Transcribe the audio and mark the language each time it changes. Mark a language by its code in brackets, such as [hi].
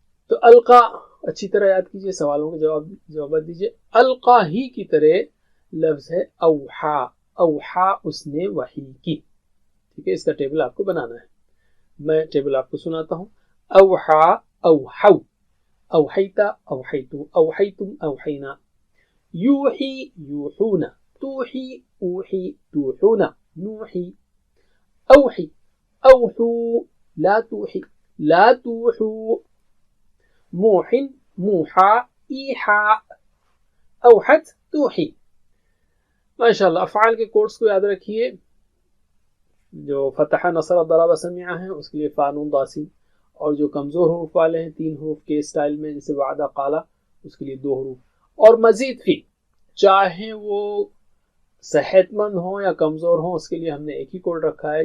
[ur] تو القا اچھی طرح یاد کیجئے، سوالوں کے جوابات دیجئے. القا ہی کی طرح لفظ ہے اوحا. اوحا اس نے وحی کی. ٹھیک ہے، اس کا ٹیبل آپ کو بنانا ہے. میں ٹیبل آپ کو سناتا ہوں. اوحا اوحو. [ar] أوحيت أوحيت أوحيتم أوحينا يوحي يوحون توحي أوحي توحون نوحي أوحي أوحوا لا توحي لا توحوا موح موحى إيحاء أوحت توحي. [ur] ماشاءاللہ افعال کے کورس کو یاد رکھیے. جو فتح نصر ضرب سمع ہیں اس کے لیے فانون داسین، اور جو کمزور حروف والے ہیں 3 حروف کے سٹائل میں جیسے وعدہ قالا اس کے لیے 2 حروف. اور مزید فی چاہے وہ صحت مند ہوں یا کمزور ہوں اس کے لیے ہم نے ایک ہی کوڈ رکھا ہے.